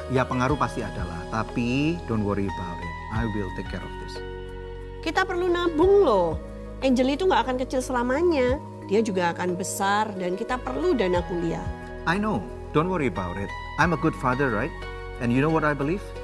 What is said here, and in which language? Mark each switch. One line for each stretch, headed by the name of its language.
Indonesian: Ya pengaruh pasti ada lah, tapi
English: don't worry about it. I will take care of this.
Indonesian: Kita perlu nabung loh. Angel itu nggak akan kecil selamanya. Dia juga akan besar dan kita perlu dana kuliah.
English: I know, don't worry about it. I'm a good father, right? And you know what I believe?